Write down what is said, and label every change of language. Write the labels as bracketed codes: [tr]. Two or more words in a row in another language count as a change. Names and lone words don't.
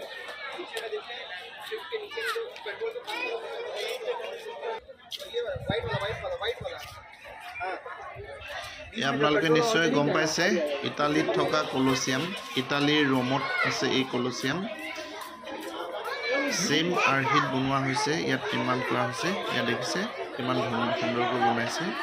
[hi] नीचे में देखिए शिफ्ट के नीचे में जो पेट्रोल का ये वाइट वाला हां [as] আপোনালোকে নিশ্চয় গম পাইছে ইটালীত থকা কলচিয়াম। ইটালীৰ ৰোমত আছে এই কলচিয়াম। সেম আৰ্হিত বনোৱা হৈছে, ইয়াত নিৰ্মাণ কৰা হৈছে। ইয়াত দেখিছে কিমান সুন্দৰকৈ বনাইছে।